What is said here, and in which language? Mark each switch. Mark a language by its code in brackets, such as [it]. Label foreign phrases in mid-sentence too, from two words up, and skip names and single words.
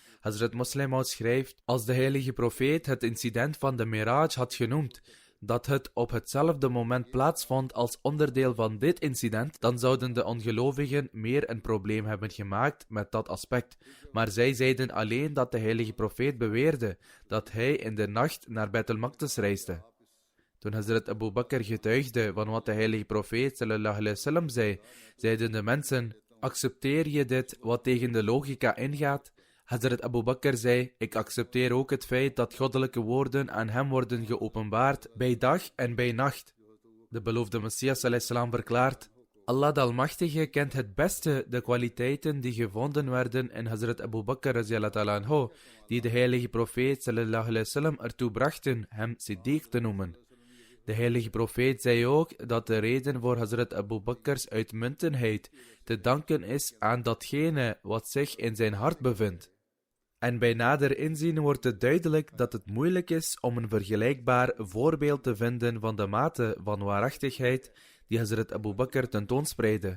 [nl] Hazrat Muslim Maud schrijft, als de heilige profeet het incident van de Miraj had genoemd, dat het op hetzelfde moment plaatsvond als onderdeel van dit incident, dan zouden de ongelovigen meer een probleem hebben gemaakt met dat aspect. Maar zij zeiden alleen dat de heilige profeet beweerde dat hij in de nacht naar Beit al-Maqdis reisde. Toen Hazrat Abu Bakr getuigde van wat de heilige profeet [ar] صلى الله عليه وسلم [nl] zei, zeiden de mensen, accepteer je dit wat tegen de logica ingaat? Hazrat Abu Bakr zei, ik accepteer ook het feit dat goddelijke woorden aan hem worden geopenbaard bij dag en bij nacht. De beloofde Messias salam verklaart, Allah de Almachtige kent het beste de kwaliteiten die gevonden werden in Hazrat Abu Bakr [ar] رضي الله عنه, [nl] die de heilige profeet [ar] صلى الله عليه وسلم [nl] ertoe brachten hem Siddiq te noemen. De heilige profeet zei ook dat de reden voor Hazrat Abu Bakr's uitmuntenheid te danken is aan datgene wat zich in zijn hart bevindt. En bij nader inzien wordt het duidelijk dat het moeilijk is om een vergelijkbaar voorbeeld te vinden van de mate van waarachtigheid die Hazrat Abu Bakr tentoonspreidde.